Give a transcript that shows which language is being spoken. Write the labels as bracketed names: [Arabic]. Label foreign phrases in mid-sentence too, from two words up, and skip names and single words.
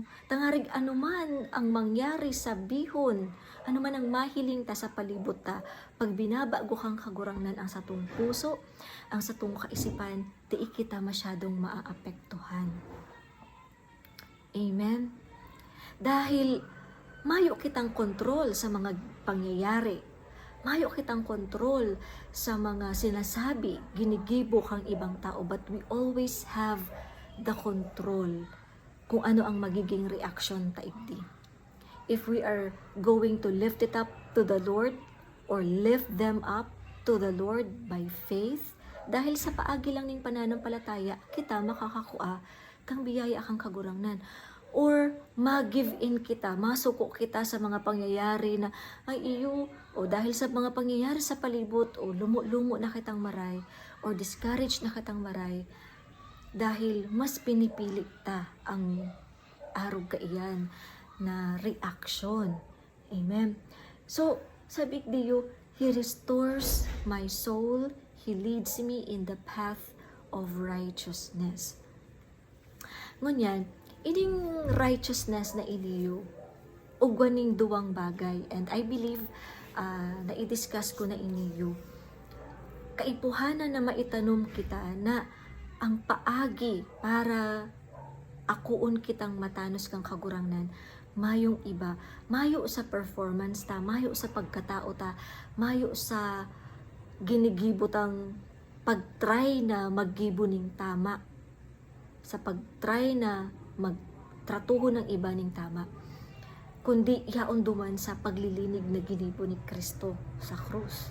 [Bikol] Tangarig anuman ang mangyari sa bihon, anuman ang mahiling ta sa palibot ta, pag binabago kang kagurangnan ang satong puso, ang satong kaisipan, di kita masyadong maaapektuhan. Amen? Dahil mayo kitang kontrol sa mga pangyayari, mayo kitang kontrol sa mga sinasabi, ginigibo kang ibang tao, [English] but we always have the control [Bikol] kung ano ang magiging reaction taigdi. [English] If we are going to lift it up to the Lord or lift them up to the Lord by faith, [Bikol] dahil sa paagi lang ning pananampalataya, kita makakakua kang biyaya kang kagurangnan. Or mag-give in kita, masuko kita sa mga pangyayari na ay iyo, o dahil sa mga pangyayari sa palibot, o lumo-lumo na kitang maray, or discouraged na kitang maray, dahil mas pinipili ta ang arog kaiyan na reaction. Amen. So, sabi diyo, [English] He restores my soul, He leads me in the path of righteousness. [Bikol] Ngunyan, ining righteousness na iniyo, ugwaning duwang bagay, [English] and I believe [Bikol] na i-discuss ko na iniyo, kaipuhanan na maitanom kita na ang paagi para akuon kitang matanos kang kagurangnan, mayong iba, mayo sa performance ta, mayo sa pagkatao ta, mayo sa ginigibotang pag-try na maggibuning tama, sa pag-try na magtratuho ng iba ning tama, kundi yaon duman sa paglilinig na ginibo ni Kristo sa krus.